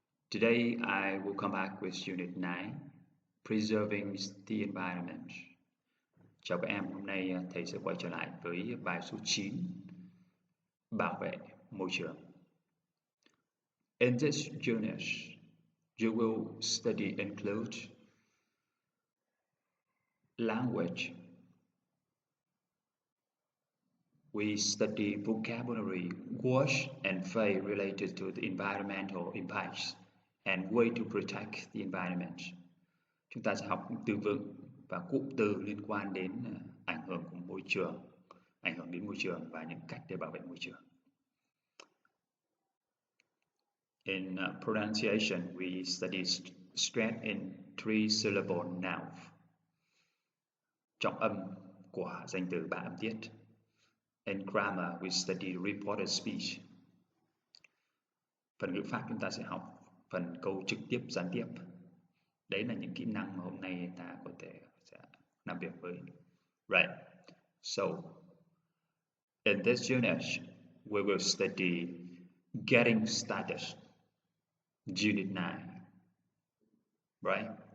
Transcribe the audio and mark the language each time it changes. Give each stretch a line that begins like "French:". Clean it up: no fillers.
English: Today I will come back with Unit 9, Preserving the Environment.
Vietnamese: Chào các em, hôm nay thầy sẽ quay trở lại với bài số 9, Bảo vệ môi trường.
English: In this unit, you will study include language. We study vocabulary, words and phrase related to the environmental impacts and way to protect the environment.
Vietnamese: Chúng ta sẽ học từ vựng và cụm từ liên quan đến ảnh hưởng của môi trường, ảnh hưởng đến môi trường và những cách để bảo vệ môi trường.
English: In pronunciation, we study stress in three-syllable noun.
Vietnamese: Trọng âm của danh từ ba âm tiết.
English: In grammar, we study reported speech.
Vietnamese: Phần ngữ pháp chúng ta sẽ học phần câu trực tiếp, gián tiếp. Đấy là những kỹ năng mà hôm nay ta có thể sẽ làm việc với.
English: Right. So, in this unit, we will study getting started. Unit 9. Right?